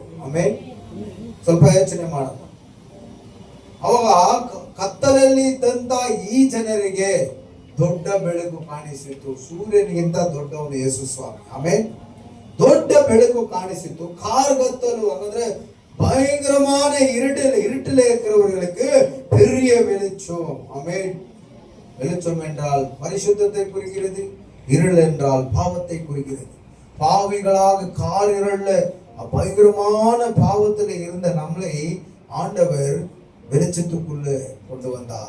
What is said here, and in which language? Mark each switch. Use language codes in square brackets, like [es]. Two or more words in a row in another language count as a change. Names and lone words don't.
[kn] ಆಮೇಲೆ ಸ್ವಲ್ಪ ಯೋಚನೆ ಮಾಡೋಣ. ಅವಾಗ ಕತ್ತಲಲ್ಲಿ ಇದ್ದಂತ ಈ ಜನರಿಗೆ ದೊಡ್ಡ ಬೆಳಕು ಕಾಣಿಸಿತು. ಸೂರ್ಯನಿಗಿಂತ ದೊಡ್ಡವನು ಯೇಸು ಸ್ವಾಮಿ. ಆಮೇಲೆ ದೊಡ್ಡ ಬೆಳಕು ಕಾಣಿಸಿತು. ಕಾರ್ಗತ್ತಲು ಅಂದ್ರೆ [ta] பயங்கரமான இருட்டில் இருக்கிறவர்களுக்கு பெரிய வெளிச்சம். ஆமென். வெளிச்சம் என்றால் பரிசுத்தத்தை குறிக்கிறது, இருள் என்றால் பாவத்தை குறிக்கிறது. பாவிகளாக கார் இருள பயங்கரமான பாவத்தில் இருந்த நம்மளை ஆண்டவர் வெளிச்சத்துக்குள்ள கொண்டு வந்தார்.